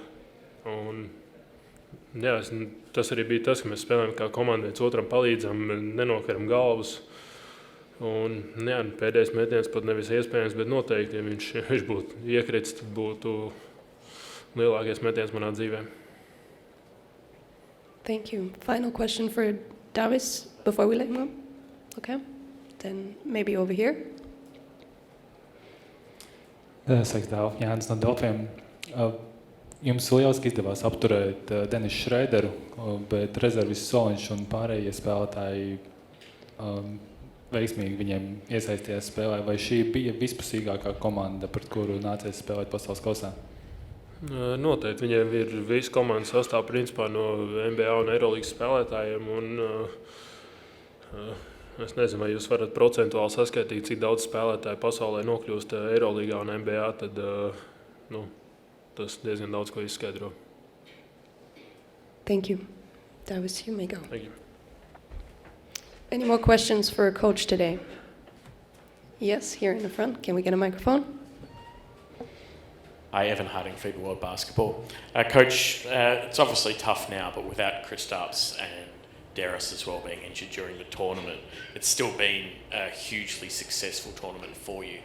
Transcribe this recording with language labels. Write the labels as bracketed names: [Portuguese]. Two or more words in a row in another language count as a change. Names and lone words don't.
[Latvian] Un, jā, tas arī bija tas, ka mēs spēlējam kā komanda, viens otram palīdzam, nenokaram galvas. Un, jā, pēdējais metiens pat nevis iespējams, bet noteikti, ja viņš būtu iekritis, tad būtu lielākais metiens manā dzīvē. [English] Thank you. Final question for Davis before we let him go. Okay, then maybe over here. [Latvian] Sveiks, Dāv. Jānis no Delfiem. Jums lieliski izdevās apturēt Denisu Šreideru, bet rezervis Soliņš un pārējie spēlētāji veiksmīgi viņiem iesaistījās spēlē. Vai šī bija vispusīgākā komanda, pret kuru nācies spēlēt pasaules kausā? Noteikti. Viņiem ir visa komandas sastāv principā no NBA un Eirolīgas spēlētājiem. Un, es nezinu, vai jūs varat procentuāli saskaitīt, cik daudz spēlētāju pasaulē nokļūst Eirolīgā un NBA, tad tas diezgan daudz ko izskaidro. [English] Thank you. Davis, you may go. Thank you. Any more questions for Coach today? Yes, here in the front. Can we get a microphone? Hi, Evan Harding, FIBA World Basketball. Coach, it's obviously tough now, but without Kristaps and Darius as well being injured during the tournament, it's still been a hugely successful tournament for you.